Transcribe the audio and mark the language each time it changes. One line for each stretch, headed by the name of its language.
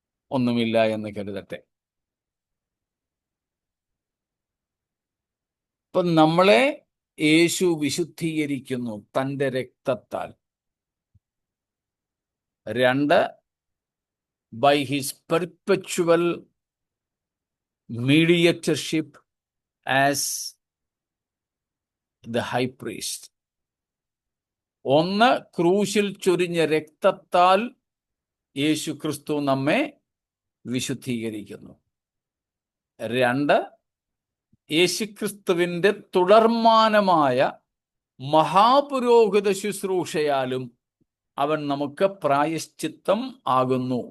Malayalam: ഒന്നുമില്ല എന്ന് കരുതട്ടെ. ഇപ്പൊ നമ്മളെ യേശു വിശുദ്ധീകരിക്കുന്നു തൻ്റെ രക്തത്താൽ.
English: 2, by his perpetual mediatorship as the high priest.
Malayalam: 1, ക്രൂശിൽ ചൊരിഞ്ഞ രക്തത്താൽ യേശു ക്രിസ്തു നമ്മെ വിശുദ്ധീകരിക്കുന്നു. 2, യേശുക്രിസ്തുവിൻ്റെ തുടർമാനമായ മഹാപുരോഹിത ശുശ്രൂഷയാലും അവൻ നമുക്ക് പ്രായശ്ചിത്തം ആകുന്നു.